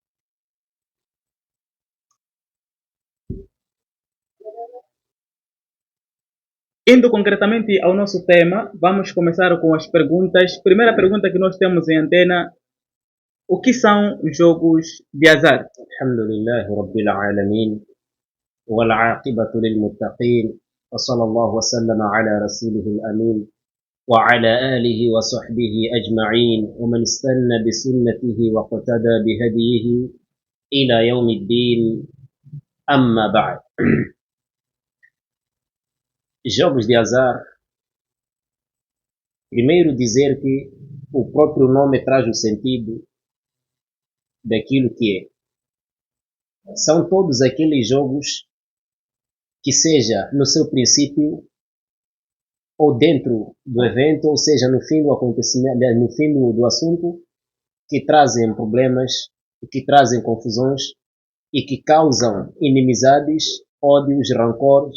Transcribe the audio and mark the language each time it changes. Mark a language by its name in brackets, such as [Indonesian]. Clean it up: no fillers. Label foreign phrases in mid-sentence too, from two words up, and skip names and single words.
[Portuguese] Indo concretamente ao nosso tema, vamos começar com as perguntas. Primeira pergunta que nós temos em antena: o que são jogos de azar? [Arabic] الحمد لله رب العالمين، والعاقبة للمتقين، وصلى الله وسلم على رسوله الأمين، وعلى آله وصحبه أجمعين، ومن استن بسنته واقتدى بهديه إلى يوم الدين، أما بعد. [Portuguese] Jogos de azar, primeiro dizer que o próprio nome traz o sentido daquilo que é. São todos aqueles jogos que seja no seu princípio ou dentro do evento, ou seja no fim do acontecimento, no fim do assunto, que trazem problemas, que trazem confusões e que causam inimizades, ódios, rancores.